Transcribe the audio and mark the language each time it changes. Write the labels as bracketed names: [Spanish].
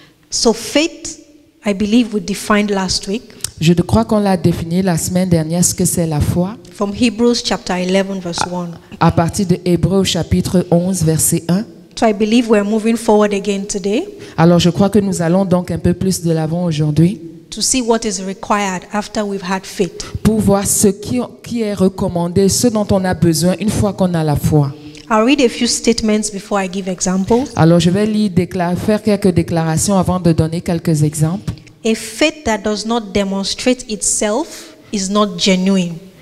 [English] So faith, I believe we defined last week. [French] Je crois qu'on l'a défini la semaine dernière, ce que c'est la foi. [English] From Hebrews chapter 11 verse 1. [French] À partir de Hébreux chapitre 11 verset 1. [English] So I believe we're moving forward again today. [French] Alors je crois que nous allons donc un peu plus de l'avant aujourd'hui. [English] To see what is required after we've had faith. [French] Pour voir ce qui est recommandé, ce dont on a besoin une fois qu'on a la foi. [English] I'll read a few statements before I give examples. [French] Alors je vais faire quelques déclarations avant de donner quelques exemples. [English] A faith that does not demonstrate itself is not genuine.